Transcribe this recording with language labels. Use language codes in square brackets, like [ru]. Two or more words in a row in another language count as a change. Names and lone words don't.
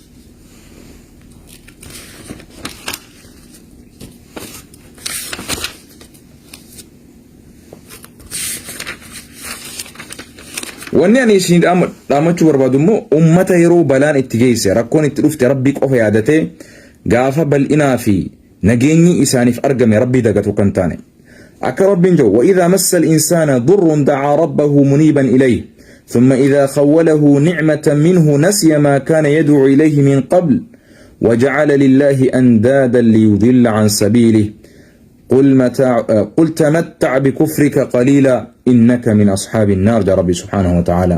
[om] wanni ani isin dhaamachuu barbaadu immoo ummata yeroo balaan itti geesse rakkoon itti dhufte rabbii qofa yaadatee gaafa bal'inaa fi nageenyi isaaniif argame rabbii dagatu kan taane. akka rabbiin jedhu [ar] وإذا مس الإنسان ضر دعا ربه منيبا إليه ثم إذا خوله نعمة منه نسي ما كان يدعو إليه من قبل وجعل لله أندادا ليضل عن سبيله قل تمتع بكفرك قليلا إنك من أصحاب النار جاء ربي سبحانه وتعالى.